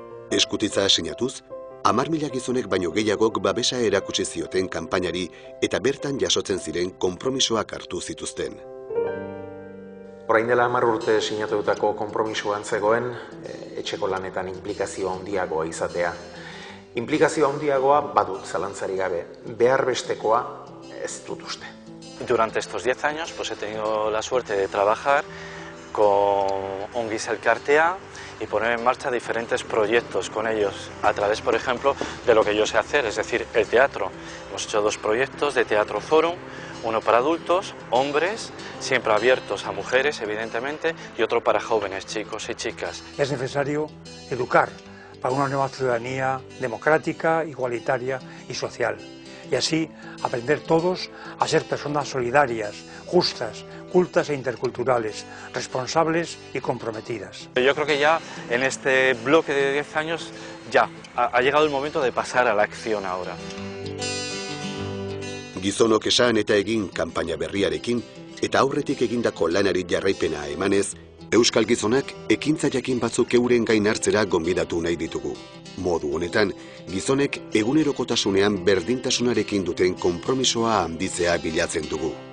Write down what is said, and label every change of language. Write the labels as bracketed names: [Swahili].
[Basque] Eskutitza sinatuz, 10.000 gizonek baino gehiagok babesa erakutsi zioten kanpainari eta bertan jasotzen ziren konpromisoak hartu zituzten. Orain dela 10 urte sinatutako konpromisoan zegoen etxeko lanetan inplikazio handiagoa izatea. Inplikazio handiagoa badut zalantzarik gabe, behar bestekoa ez dut uste. [Spanish] Durante estos 10 años he tenido la suerte de trabajar con Ongiz Elkartea y poner en marcha diferentes proyectos con ellos, a través, por ejemplo, de lo que yo sé hacer, es decir, el teatro. Hemos hecho 2 proyectos de Teatro Forum, uno para adultos, hombres, siempre abiertos a mujeres, evidentemente, y otro para jóvenes, chicos y chicas. Es necesario educar para una nueva ciudadanía democrática, igualitaria y social. Y así aprender todos a ser personas solidarias, justas, cultas e interculturales, responsables y comprometidas. Yo creo que ya en este bloque de 10 años ya ha llegado el momento de pasar a la acción ahora. [Basque] Gizonok esan eta egin kanpaina berriarekin eta aurretik egindako lanari jarraipena emanez, Euskal Gizonak ekintza jakin batzuk euren gain hartzera gonbidatu nahi ditugu. Modu honetan, gizonek egunerokotasunean berdintasunarekin duten konpromisoa handitzea bilatzen dugu.